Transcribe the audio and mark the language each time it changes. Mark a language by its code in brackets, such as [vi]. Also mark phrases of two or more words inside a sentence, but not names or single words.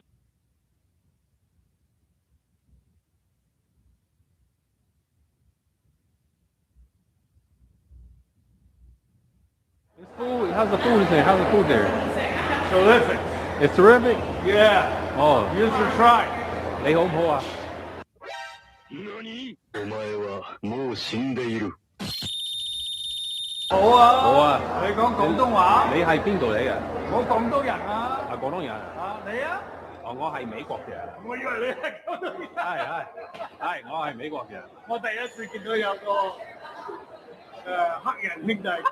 [en] It's food. How's the food there? How's the food there? Terrific. It's terrific? Yeah. Oh. You should try. [yue] 你好唔好啊？ [ja] お前はもう死んでいる。 [yue] 好啊！好啊！你講廣東話？你係邊度嚟嘅？我廣東人啊！係廣東人啊！你啊？哦，我係美國嘅。我以為你係廣東人。係，我係美國嘅。我第一次見到有個黑人兄弟。